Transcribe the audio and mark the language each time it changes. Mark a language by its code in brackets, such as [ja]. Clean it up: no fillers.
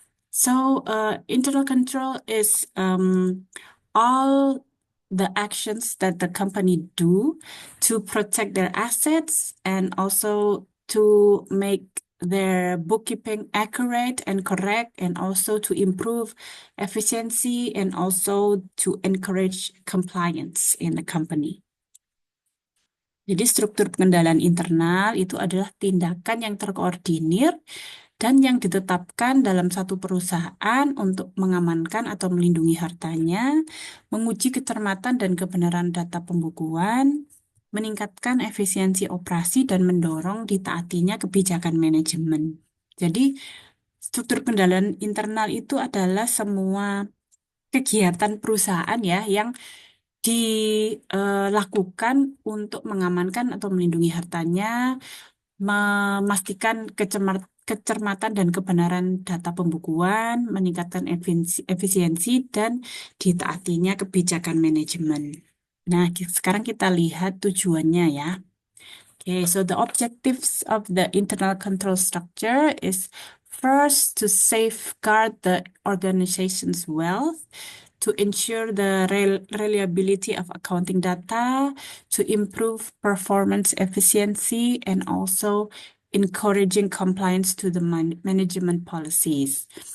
[en] So, internal control is all the actions that the company do to protect their assets and also to make their bookkeeping accurate and correct, and also to improve efficiency and also to encourage compliance in the company. [id] Jadi struktur pengendalian internal itu adalah tindakan yang terkoordinir dan yang ditetapkan dalam satu perusahaan untuk mengamankan atau melindungi hartanya, menguji kecermatan dan kebenaran data pembukuan, meningkatkan efisiensi operasi, dan mendorong ditaatinya kebijakan manajemen. Jadi, struktur pengendalian internal itu adalah semua kegiatan perusahaan ya yang dilakukan untuk mengamankan atau melindungi hartanya, memastikan kecermatan dan kebenaran data pembukuan, meningkatkan efisiensi, dan ditaatinya kebijakan manajemen. Nah, sekarang kita lihat tujuannya ya. [en] Okay, so the objectives of the internal control structure is first to safeguard the organization's wealth, to ensure the reliability of accounting data, to improve performance efficiency, and also encouraging compliance to the management policies.